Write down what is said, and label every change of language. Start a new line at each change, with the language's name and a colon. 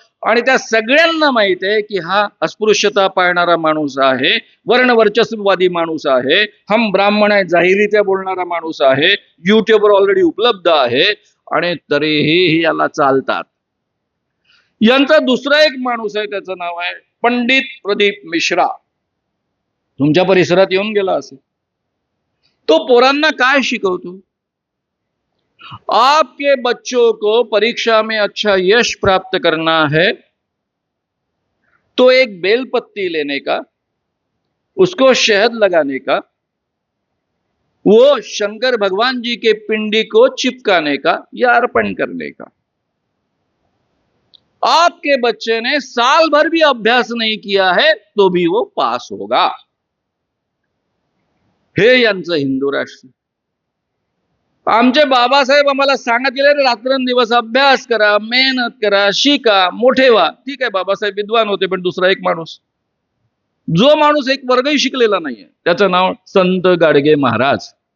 Marathi: आणि त्या सगळ्यांना माहित आहे की हा अस्पृश्यता पाळणारा माणूस आहे, वर्णवर्चस्ववादी माणूस आहे, हम ब्राह्मण आहे जाहीररित्या बोलणारा माणूस आहे, युट्यूबवर ऑलरेडी उपलब्ध आहे आणि तरीही याला चालतात. यांचा दुसरा एक माणूस आहे, त्याचं नाव आहे पंडित प्रदीप मिश्रा. तुमच्या परिसरात येऊन गेला असेल. तो पोरांना काय शिकवतो?
Hindi: आपके बच्चों को परीक्षा में अच्छा यश प्राप्त करना है तो एक बेलपत्ती लेने का, उसको शहद लगाने का, वो शंकर भगवान जी के पिंडी को चिपकाने का या अर्पण करने का. आपके बच्चे ने साल भर भी अभ्यास नहीं किया है तो भी वो पास होगा.
Marathi: हे यांचं हिंदू राष्ट्र. आमचे बाबासाहेब आम्हाला सांगत गेले, रात्रंदिवस अभ्यास करा, मेहनत करा, शिका, मोठे व्हा. ठीक आहे, बाबासाहेब विद्वान होते, पण दुसरा एक माणूस, जो माणूस एक वर्गही शिकलेला नाहीये, त्याचं नाव संत गाडगे महाराज.